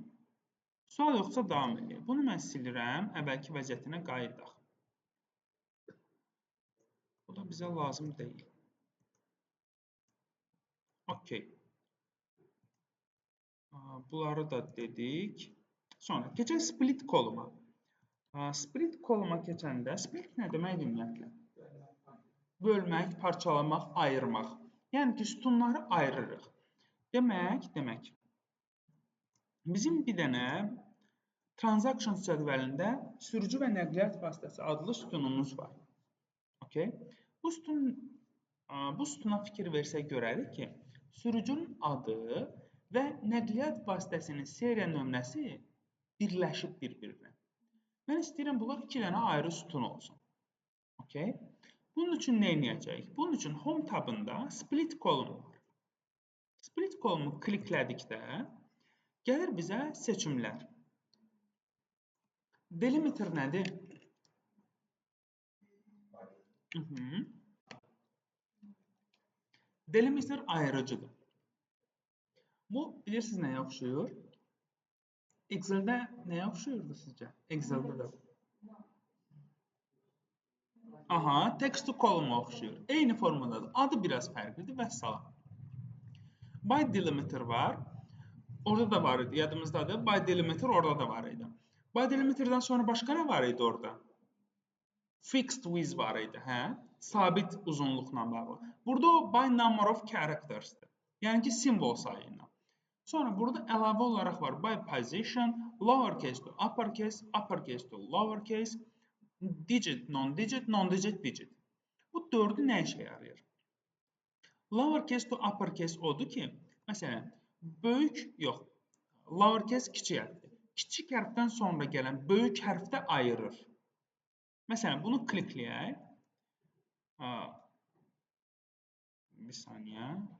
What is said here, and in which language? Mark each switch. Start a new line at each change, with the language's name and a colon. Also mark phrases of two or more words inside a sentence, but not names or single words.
Azerbaijani: Sual yoxsa davam edir. Bunu mən silirəm, əvvəlki vəziyyətinə qayıdaq. Bu da bizə lazım deyil. OK. Bunları da dedik. Sonra keçək
English: split column-a. Split column-a
Azerbaijani: keçəndə, split nə deməkdir ümumiyyətlə? Bölmək, parçalamaq, ayırmaq. Yəni ki, sütunları ayırırıq. Demək, bizim bir dənə transactions cədvəlində sürücü və nəqliyyat vasitəsi adlı sütunumuz var. Okay. Bu sütuna fikir versək görərik ki, sürücünün adı və nəqliyyat vasitəsinin seriya nömrəsi birləşib bir-birinə. Mən istəyirəm, bunlar 2 dənə ayrı sütun olsun. Okay. Bunun üçün nə edəcəyik? Bunun üçün home tabında
English: split column
Azerbaijani: var.
English: Split column-u
Azerbaijani: kliklədikdə gəlir bizə seçimlər. Delimiter nədir? Delimiter ayırıcıdır. Bu, bilirsiniz nəyə oxşuyur? Excel-də nəyə oxşuyurdu sizcə? Excel-də də.
English: Text to column
Azerbaijani: oxşuyur. Eyni formadadır. Adı biraz fərqlidir və salam.
English: By delimiter var.
Azerbaijani: Orada da var idi, yadımızdadır.
English: By delimiter
Azerbaijani: orada da var idi.
English: By delimiterdən
Azerbaijani: sonra başqa nə var idi orada?
English: Fixed width
Azerbaijani: var idi, hə? Sabit uzunluqla bağlı. Burada o
English: by number of characters'dır.
Azerbaijani: Yəni ki, simvol sayı ilə. Sonra burada əlavə olaraq var
English: by position, lowercase to uppercase, uppercase to lowercase, digit, non-digit, non-digit, digit.
Azerbaijani: Bu dördü nə işə yarayır?
English: Lowercase to uppercase
Azerbaijani: odur ki, məsələn, böyük yox, lowercase kiçik hərfdir. Kiçik hərfdən sonra gələn böyük hərfdə ayırır. Məsələn, bunu klikləyək. Bir saniyə.